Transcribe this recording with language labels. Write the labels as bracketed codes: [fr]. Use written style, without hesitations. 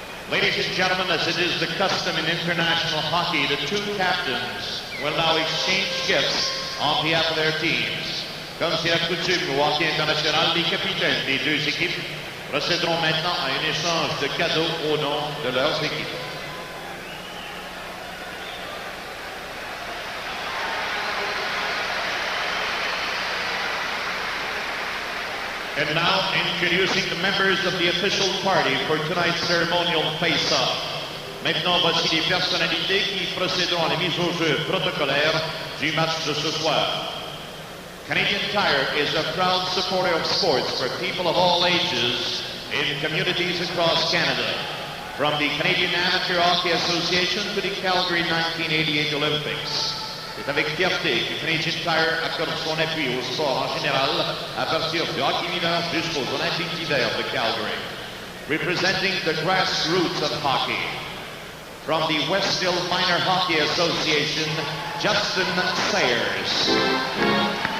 [en] Ladies and gentlemen, as it is the custom in international hockey, the two captains will now exchange gifts on behalf of their teams. [fr] Comme c'est la coutume au hockey international, les capitaines des deux équipes procéderont maintenant à un échange de cadeaux au nom de leurs équipes. [en] And now, introducing the members of the official party for tonight's ceremonial face-off. [fr] Maintenant, voici les personnalités qui procéderont à la mise au jeu protocolaire du match de ce soir. [en] Canadian Tire is a proud supporter of sports for people of all ages in communities across Canada, from the Canadian Amateur Hockey Association to the Calgary 1988 Olympics. [fr] C'est avec fierté que Canadian Tire accorde son appui au sport en général, à partir du hockey mineur jusqu'aux Olympiques d'hiver de Calgary. [en] Representing the grassroots of hockey, from the Westhill Minor Hockey Association, Justin Sayers.